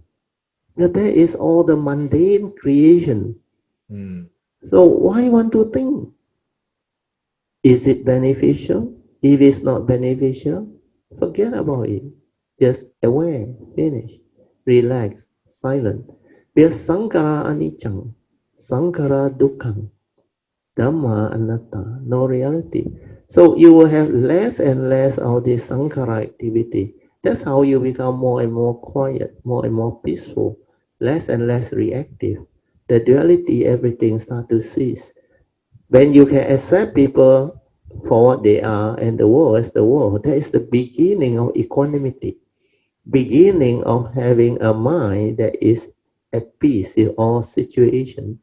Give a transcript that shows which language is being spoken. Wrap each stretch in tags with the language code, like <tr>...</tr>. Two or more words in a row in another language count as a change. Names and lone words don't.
<en>But that is all the mundane creation. 嗯 So why want to think? Is it beneficial? If it's not beneficial, forget about it. Just aware, finish, relax, silent.</en> <pi>Because sankara anicca, sankara dukkha, Dhamma anatta,</pi> <en>no reality. So you will have less and less of this sankhara activity. That's how you become more and more quiet, more and more peaceful, less and less reactive. The duality, everything start to cease. When you can accept people for what they are and the world as the world, that is the beginning of equanimity, beginning of having a mind that is at peace in all situations.</en>